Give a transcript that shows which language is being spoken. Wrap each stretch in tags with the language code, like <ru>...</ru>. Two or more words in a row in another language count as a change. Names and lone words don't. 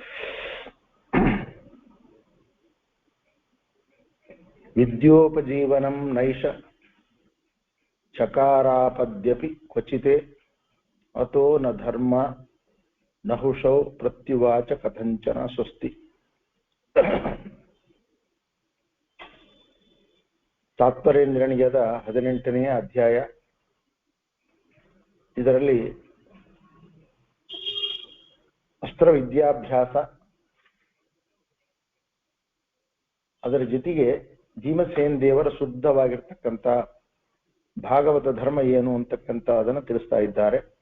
<sa>विद्योपजीवनं नैष चकारापद्यपि क्वचिते अतो न धर्म नहुषौ प्रत्युवाच कथंचन स्वस्ति।</sa> <kn>ತಾತ್ಪರ್ಯ ನಿರ್ಣಯದ 18ನೇ ಅಧ್ಯಾಯ. ಇದರಲ್ಲಿ ಅಸ್ತ್ರ ವಿದ್ಯಾಭ್ಯಾಸ, ಅದರ ಜೊತೆಗೆ ಭೀಮಸೇನ ದೇವರ ಶುದ್ಧವಾಗಿರ್ತಕ್ಕಂಥ ಭಾಗವತ ಧರ್ಮ ಏನು ಅಂತಕ್ಕಂಥ ಅದನ್ನು ತಿಳಿಸ್ತಾ ಇದ್ದಾರೆ.</kn>